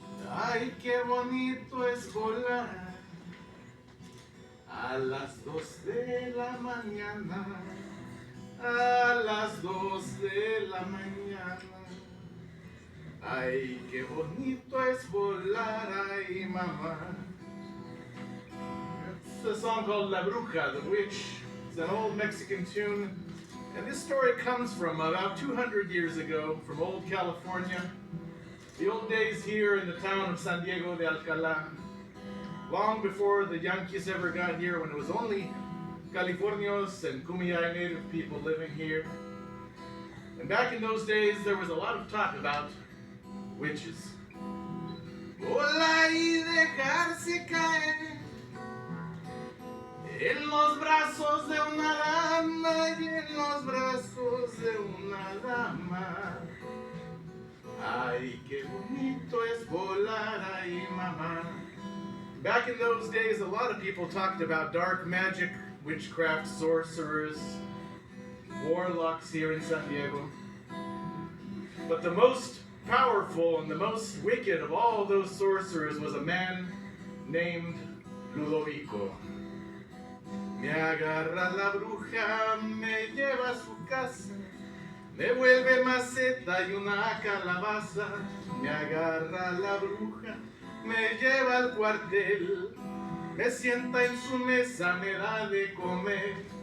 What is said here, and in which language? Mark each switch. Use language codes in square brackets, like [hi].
[es] Ay, qué bonito es volar a las 2 de la mañana, a las 2 de la mañana. Ay, qué bonito es volar, ay, mamá. [en] It's a song called La Bruja, the Witch. It's an old Mexican tune. And this story comes from about 200 years ago, from old California. The old days here in the town of San Diego de Alcalá. Long before the Yankees ever got here, when it was only Californios and Kumeyaay native people living here. And back in those days, there was a lot of talk about witches. [es] Volar y dejarse caer en los brazos de una dama y en los brazos de una dama. Ay, qué bonito es volar, ay, mamá. [en] Back in those days, a lot of people talked about dark magic, witchcraft, sorcerers, warlocks here in San Diego. But the most powerful and the most wicked of all those sorcerers was a man named Ludovico. [es] Me agarra la bruja, me lleva a su casa, me vuelve maceta y una calabaza. Me agarra la bruja, me lleva al cuartel, me sienta en su mesa, me da de comer.